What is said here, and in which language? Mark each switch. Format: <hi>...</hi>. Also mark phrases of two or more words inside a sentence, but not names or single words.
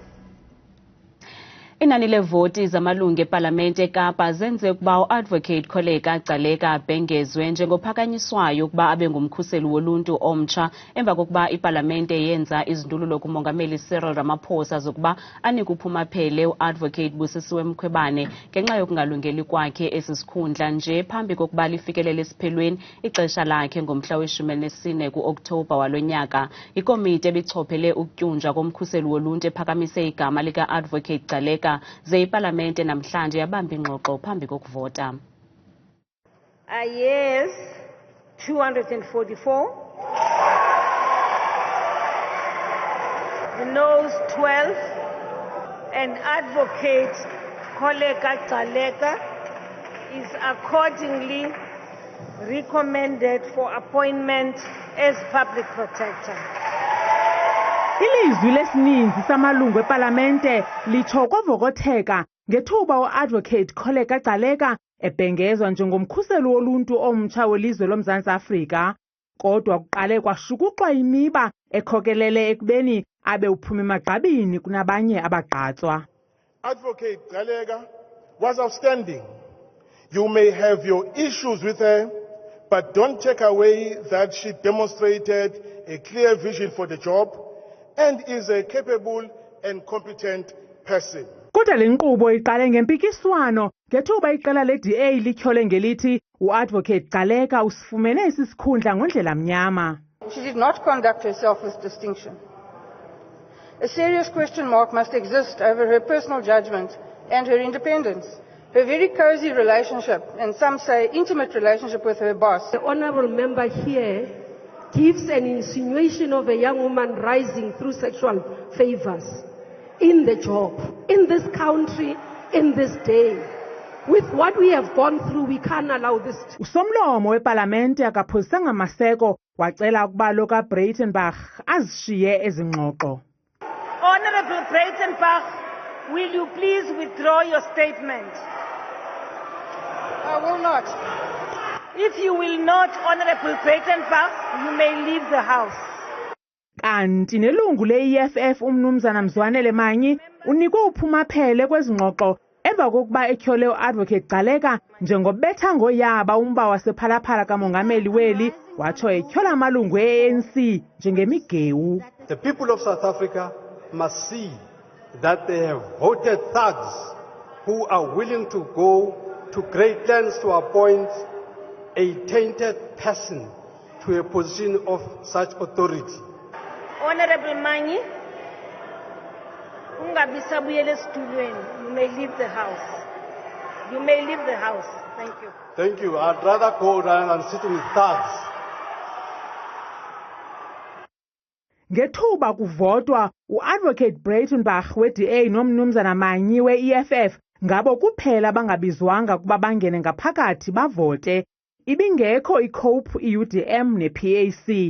<xh>Inani levoti zamalungu eParlamente eKapa zenze ukuba uadvocate Gcaleka abhengezwe njengophakanyiswayo ukuba abe ngumkhuseli woluntu omtsha emva kokuba iParlamente yenza izindululo kumongameli Cyril Ramaphosa zokuba anike uphumaphele uadvocate Busisiwe Mkhwebane ngenxa yokungalungeli kwakhe esi sikhundla nje phambi kokuba lifikelele esiphelweni ixesha lakhe ngomhla we-14 ku-Okthobha walo nyaka. Ikomiti ebichophele ukutyunjwa komkhuseli woluntu ephakamise igama lika-advocate Gcaleka ze iParlamente namhlanje yabamba ingxoxo phambi kokuvota.</xh> <en>Yes, 244. The noes 12. And advocate Gcaleka is accordingly recommended for appointment as public protector.</en> <xh>Ilizwi lesininzi samalungu eParlamente litsho kwavokotheka ngethuba uadvocate Gcaleka ebhengezwa njengomkhuseli woluntu omtsha welizwe loMzantsi Afrika, kodwa kuqale kwashukuxwa imiba ekhokelele ekubeni abe uphuma emagqabini kunabanye abagqatswa.</xh> <en>Advocate Gcaleka was outstanding. You may have your issues with her, but don't take away that she demonstrated a clear vision for the job and is a capable and competent person.</en> <xh>Kodwa le nkqubo iqale ngempikiswano ngethuba iqela le-DA lityhole ngelithi uadvocate Gcaleka usifumene esi sikhundla ngondlela mnyama.</xh> <en>She did not conduct herself with distinction. A serious question mark must exist over her personal judgment and her independence. Her very cozy relationship, and some say intimate relationship with her boss. The honourable member here gives an insinuation of a young woman rising through sexual favours in the job, in this country, in this day. With what we have gone through, we can't allow this.</en> <xh>Usomlomo weParlamente akaphosanga maseko wacela ukuba lo kaBreitenbach azishiye ezi ngxoxo.</xh> <en>Honourable Breitenbach, will you please withdraw your statement? I will not. If you will not, Honourable Breitenbach, you may leave the house.</en> <xh>Kanti nelungu le-EFF umnumzana Mzwanele Manyi unikwe uphumaphele kwezi ngxoxo emva kokuba etyhole uadvocate Gcaleka njengobetha ngoyaba umba wasephalaphala kamongameli weli watsho etyhola amalungu e-ANC njengemigewu.</xh> <en>The people of South Africa must see that they have voted thugs who are willing to go to great lengths to appoint a tainted person to a position of such authority. Honourable Manyi, you may leave the house. You may leave the house. Thank you. Thank you. I'd rather go rather than sit with thugs.</en> <xh>Ngethuba kuvotwa uadvocate Breitenbach we-DA nomnumzana Manyi we-EFF ngabo kuphela bangabizwanga kuba bangene ngaphakathi bavote. Ibingekho iCope, iUDM nePAC.</xh>